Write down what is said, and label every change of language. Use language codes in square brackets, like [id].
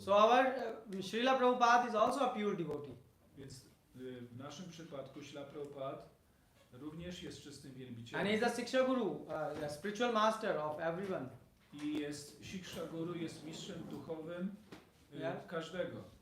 [en] So our Srila Prabhupada is also a pure devotee. [pl] Więc w naszym przypadku Śrila Prabhupada również jest czystym wielbicielem. [en] And he is a Siksha Guru, a spiritual master of everyone. [pl] I jest Siksha Guru, jest mistrzem duchowym każdego.